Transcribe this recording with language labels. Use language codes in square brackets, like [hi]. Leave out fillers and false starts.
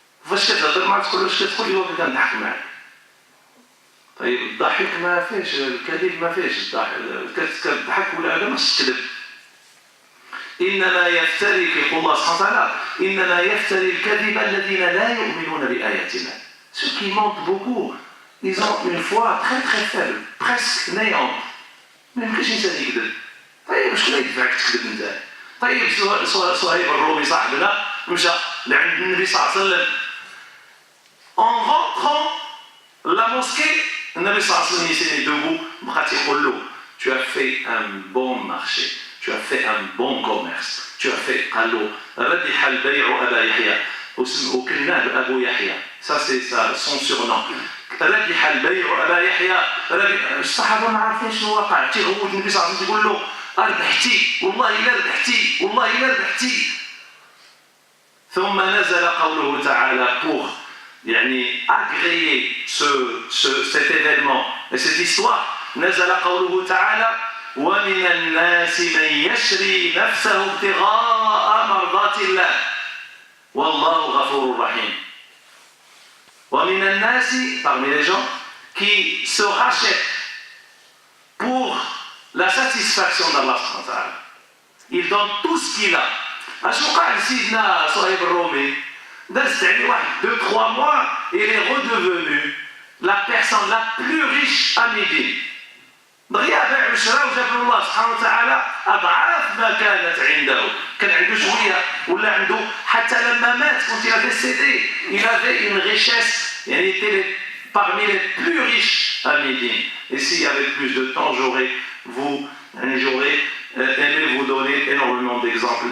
[ar] فاش كتهضر معاه تقول واش كتقول هو كنضحك معاك. طيب الضحك ما فيهش الكذب ما فيهش الضحك كتضحك ولا هذا ماشي كذب. إنما يفتري يقول الله سبحانه وتعالى إنما يفتري الكذب الذين لا يؤمنون بآياتنا. [fr] Ceux qui mentent beaucoup, ils ont une foi très très faible, presque néante. [ar] ما يمكنش إنسان يكذب. طيب شكون يدفعك تكذب أنت؟ طيب صهيب الرومي صاحبنا مشى لعند النبي صلى الله عليه وسلم. [fr] En rentrant la mosquée, [ar] النبي صلى الله عليه وسلم يسير [fr] debout [ar] بقى تيقول له [fr] tu as fait un bon marché, tu as fait un bon commerce, tu as fait [ar] قال له ربح البيع أبا يحيى وكناه أبو يحيى. [fr] Ça c'est son surnom. [ar] ربح البيع أبا يحيى. الصحابة ما عارفين شنو وقع. تيغوت النبي صلى الله عليه وسلم يقول له ربحتي والله إلا ربحتي والله إلا ربحتي. ثم نزل قوله تعالى [fr] pour agréer cet événement et cette histoire. [ar] نزل قوله تعالى ومن الناس من يشري نفسه ابتغاء مرضات الله والله غفور رحيم. ومن الناس [fr] parmi les gens qui se rachètent pour la satisfaction d'Allah subhanahu wa ta'ala. Il donne tout ce qu'il a. [ar] اش وقع لسيدنا صهيب الرومي؟ دازت عليه واحد 2-3 [fr] mois et il est redevenu la personne la plus riche à Médine. [ar] دغيا باع وشرا وجاب له الله سبحانه وتعالى اضعاف ما كانت عنده. كان عنده شويه ولا عنده حتى لما مات [fr] quand il a décédé il avait une richesse il était parmi les plus riches à Médine. Et s'il y avait plus de temps j'aurais aimé vous donner énormément d'exemples.